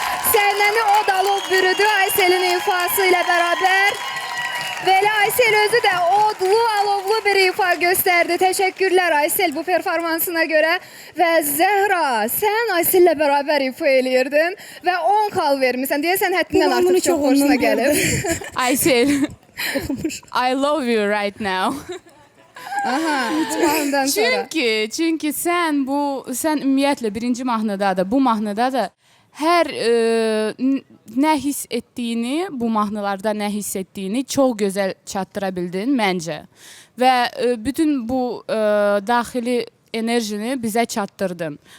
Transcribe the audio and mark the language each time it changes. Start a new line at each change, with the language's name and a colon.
Azerbaijani: Səhnəni o dalov bürüdü Aysel'in ifası ilə bərabər. Belə Aysel özü də odlu, alovlu bir ifa göstərdi. Təşəkkürlər Aysel bu performansına görə. Və Zəhra, sən Aysel'lə bərabər ifa eləyirdin və 10 xal vermişsən. Deyəsən həddindən artıq çox xoşuna gəlib.
English: Aysel, I love you right now.
Azerbaijani: Aha, mahnıdan sonra. Çünki sən ümumiyyətlə birinci mahnıda da, bu mahnıda da hər nə hiss etdiyini, bu mahnılarda nə hiss etdiyini çox gözəl çatdıra bildin məncə. Və bütün bu daxili enerjini bizə çatdırdın.